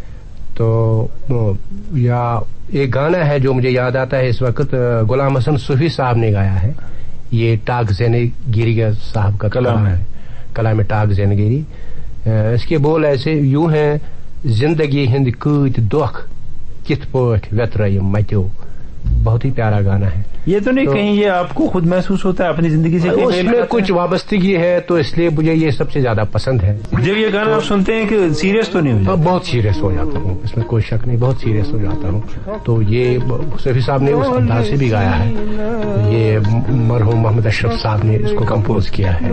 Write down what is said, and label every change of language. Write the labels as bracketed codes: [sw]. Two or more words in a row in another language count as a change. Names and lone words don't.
[hi] तो या एक गाना है जो मुझे याद आता है इस वक्त, गुलाम हसन सूफी साहब ने गाया है, ये टाक जैनगिरी साहब का कलाम है, कलाम टाक जैनगिरी। इसके बोल ऐसे यूं हैं, [ks] زندگی ہند کوت دکھ کتھ پوت ویترم متیو, [hi] बहुत ही प्यारा गाना है। ये तो नहीं कहीं ये आपको खुद महसूस होता है अपनी जिंदगी से? उसमें कुछ वाबस्तगी है तो इसलिए मुझे ये सबसे ज्यादा पसंद है। जब ये गाना आप सुनते हैं कि सीरियस तो नहीं हो जाता? बहुत सीरियस हो जाता हूँ, इसमें कोई शक नहीं, बहुत सीरियस हो जाता हूँ। तो ये सफी साहब ने उस अंदाज से भी गाया है, ये मरहूम मोहम्मद अशरफ साहब ने इसको कंपोज किया है।